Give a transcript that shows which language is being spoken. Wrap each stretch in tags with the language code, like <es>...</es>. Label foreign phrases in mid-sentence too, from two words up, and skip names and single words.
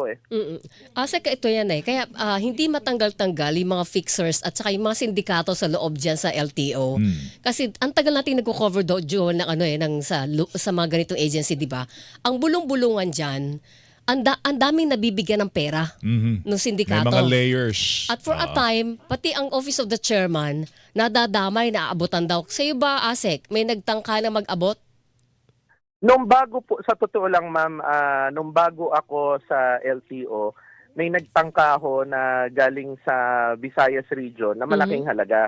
<tl>Asek, ito yan Kaya hindi matanggal-tanggal yung mga fixers at saka yung mga sindikato sa loob dyan sa LTO. Kasi ang tagal natin nagko-cover doon ng sa mga ganitong agency, di ba? Ang bulong-bulungan dyan, ang daming nabibigyan ng pera ng sindikato. May mga layers.</tl> <en>At for a time,</en> <tl>pati ang Office of the Chairman, nadadamay, naaabotan daw. Sa'yo ba, Asek, may nagtangka na mag-abot? Nung bago po, sa totoo lang ma'am, nung bago ako sa LTO, may nagtangka ho na galing sa Visayas region na malaking halaga.</tl>